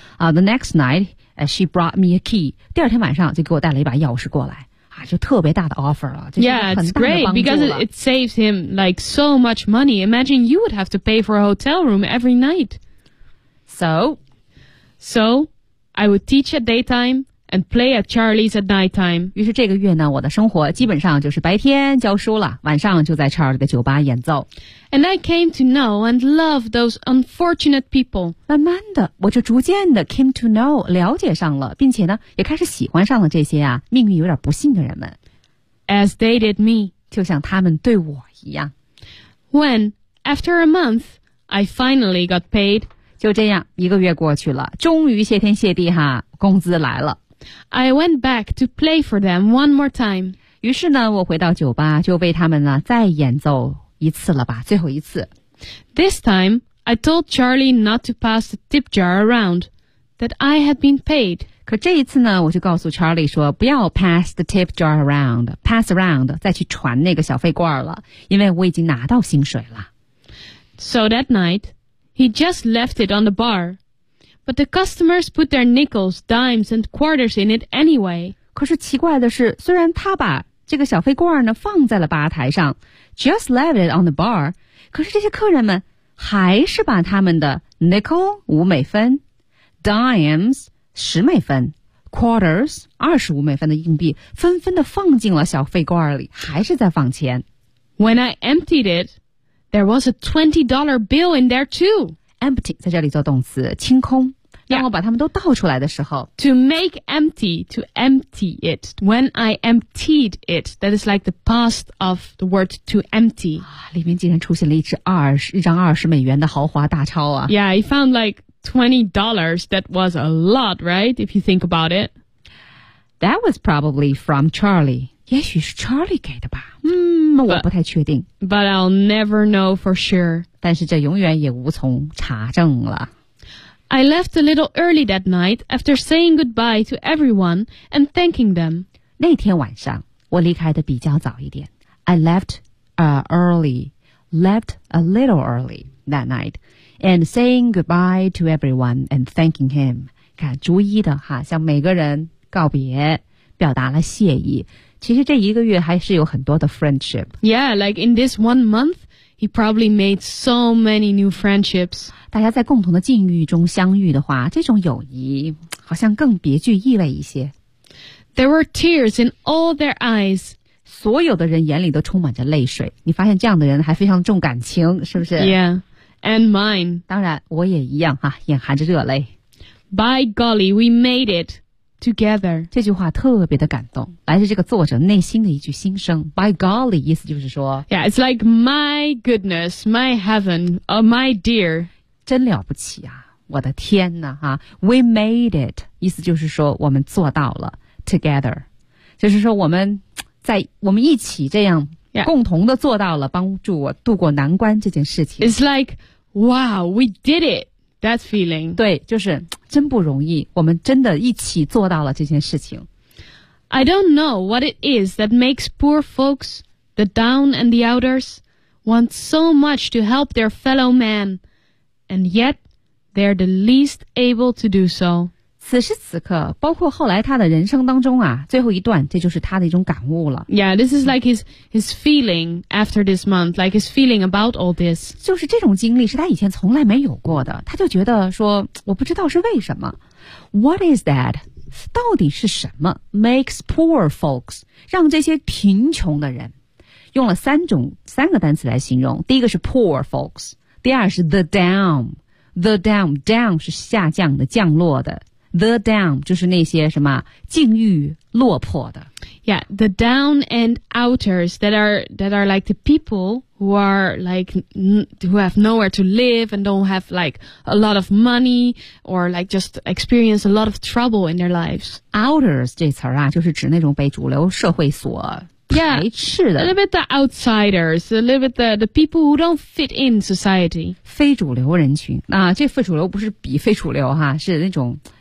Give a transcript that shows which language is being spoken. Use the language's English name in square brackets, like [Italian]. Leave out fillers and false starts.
[English] The next night, she brought me a key. [Chinese] 第二天晚上就给我带了一把钥匙过来。就特别大的 offer 了，就是很大的帮助了。 [English] Yeah, it's great because it saves him like so much money. Imagine you would have to pay for a hotel room every night. So, I would teach at daytime and play at Charlie's at nighttime. [Chinese] 于是这个月呢，我的生活基本上就是白天教书了，晚上就在 Charlie 的酒吧演奏。 [English] And I came to know and love those unfortunate people. [Chinese] 慢慢的，我就逐渐的 [English] came to know, [Chinese] 了解上了，并且呢，也开始喜欢上了这些啊，命运有点不幸的人们。 [English] As they did me. [Chinese] 就像他们对我一样。 [English] When, after a month, I finally got paid. [Chinese] 就这样，一个月过去了，终于谢天谢地哈，工资来了。 [English] I went back to play for them one more time. [Chinese] 于是呢，我回到酒吧，就为他们呢，再演奏。一次了吧，最后一次。 [English] This time, I told Charlie not to pass the tip jar around, that I had been paid. [Chinese] 可这一次呢，我就告诉 Charlie 说，不要 [English] pass the tip jar around, pass around, [Chinese] 再去传那个小费罐了，因为我已经拿到薪水了。 [English] So that night, he just left it on the bar. But the customers put their nickels, dimes, and quarters in it anyway. [Chinese] 可是奇怪的是，虽然他把这个小费罐呢放在了吧台上 ， [English] just left it on the bar， [Chinese] 可是这些客人们还是把他们的 nickel 五美分 ，dimes 十美分 ，quarters 二十五美分的硬币纷纷的放进了小费罐里，还是在放钱。 [English] When I emptied it, there was a $20 bill in there too. [Chinese] Empty 在这里做动词，清空。当我把他们都倒出来的时候 [English] To make empty, to empty it. When I emptied it, that is like the past of the word to empty.、 [Chinese] 啊、里面竟然出现了一张二十美元的豪华大钞啊。 [English] Yeah, I found like $20. That was a lot, right? If you think about it. That was probably from Charlie. [Chinese] 也许是 Charlie 给的吧。我不太确定。 [English] But I'll never know for sure. [Chinese] 但是这永远也无从查证了。 [English] I left a little early that night after saying goodbye to everyone and thanking them. [Chinese] 那天晚上我离开的比较早一点。 [English] I left a little early that night and saying goodbye to everyone and thanking him. [Chinese] 看逐一的哈向每个人告别表达了谢意。其实这一个月还是有很多的 friendship. [English] Yeah, like in this 1 month,He probably made so many new friendships. [Chinese] 大家在共同的境遇中相遇的话，这种友谊好像更别具意味一些。 [English] There were tears in all their eyes. [Chinese] 所有的人眼里都充满着泪水。你发现这样的人还非常重感情，是不是 [English] ？Yeah, and mine. [Chinese] 当然，我也一样哈，眼含着热泪。 [English] By golly, we made it together. [Chinese] 这句话特别的感动，来自这个作者内心的一句心声。 [English] By golly, [Chinese] 意思就是说 [English] ，Yeah, it's like my goodness, my heaven, oh my dear, [Chinese] 真了不起啊！我的天哪，哈 ， [English] We made it, [Chinese] 意思就是说我们做到了 ，together, 就是说我们一起这样、 [English] yeah. [Chinese] 共同的做到了，帮助我度过难关这件事情。 [English] It's like, wow, we did it. That feeling. [Chinese] 对，就是真不容易，我们真的一起做到了这件事情。 [English] I don't know what it is that makes poor folks, the down and the outers, want so much to help their fellow man, and yet they're the least able to do so. [Chinese] 此时此刻，包括后来他的人生当中啊，最后一段，这就是他的一种感悟了。 [English] Yeah, this is like his feeling after this month, like his feeling about all this. [Chinese] 就是这种经历是他以前从来没有过的，他就觉得说，我不知道是为什么。 [English] What is that? [Chinese] 到底是什么 [English] makes poor folks, [Chinese] 让这些贫穷的人，用了三个单词来形容，第一个是 poor folks, 第二是 [English] the down [Chinese] 是下降的，降落的。 [English] The down [Chinese] 就是那些什么境遇落魄的。 [English] Yeah, the down and outers that are like the people who are like who have nowhere to live and don't have like a lot of money or like just experience a lot of trouble in their lives. [Chinese] Outers 这词儿啊，就是指那种被主流社会所排斥的。 [English] Yeah, a little bit the outsiders, a little bit the people who don't fit in society. [Chinese] 非主流人群啊，这非主流不是比非主流哈，是那种。